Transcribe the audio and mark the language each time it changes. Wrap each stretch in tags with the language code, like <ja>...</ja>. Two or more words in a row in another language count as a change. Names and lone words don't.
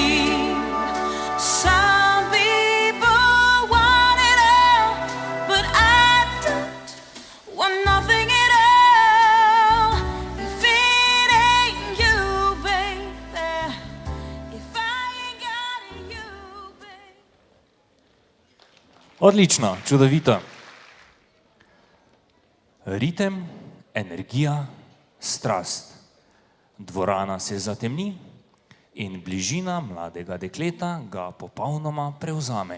<en>Some people want it all, but I don't want nothing at all. If it ain't you, baby, if I ain't got you, baby.</en> <sl>Odlično, čudovito. Ritem, energija, strast. Dvorana se zatemni in bližina mladega dekleta ga popolnoma prevzame.</sl>